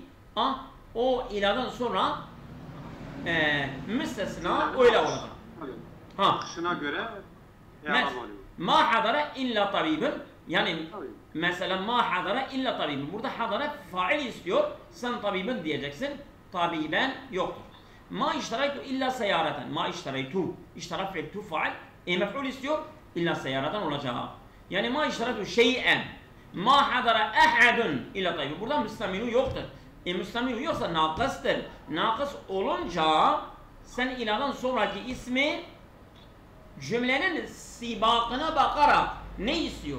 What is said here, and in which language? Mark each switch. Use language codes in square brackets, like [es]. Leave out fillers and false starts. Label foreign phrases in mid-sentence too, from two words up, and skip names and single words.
[tr] O iladan sonra müstesna öyle olacak. Akışına göre [ar] ما حضر إلا طبيب [tr] yani mesela [ar] ما حضر إلا طبيب. [tr] Burada hadara fail istiyor. Sen tabibun diyeceksin. Tabiben yoktur. [ar] ما اشتريت إلا سيارة. ما اشتريت. [tr] İştarat fi'l fail. Mef'ul istiyor. [ar] إلا سيارة [tr] olacak. Yani [ar] ما اشتريت شيئا. ما حضر أحد إلا طبيب. [tr] Burada müstaminu yoktur. Müstaminu yoksa nakıstır. Nakıs olunca sen iladan sonraki ismi cümlenin sibakına bakarak ne istiyor?